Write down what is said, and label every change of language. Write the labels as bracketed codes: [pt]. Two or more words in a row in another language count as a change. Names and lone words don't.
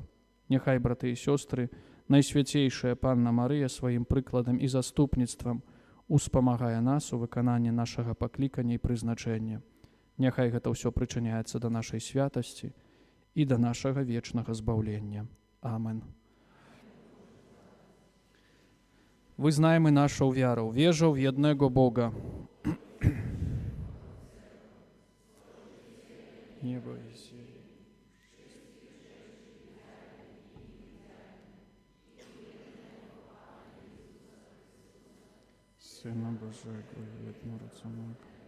[be] Няхай, браты і сёстры, Найсвяцейшая Панна Марыя сваім прыкладам і заступніцтвам успамагае нас у выкананні нашага паклікання і прызначэння. Няхай гэта ўсё прычыняецца да нашай святасці і да нашага вечнага збаўлення. Амен. [pl] Wyznajmy naszą wiarą. Wierzę w jednego Boga. Niebo i ziemi. Syna Bożego i jednorodzonego.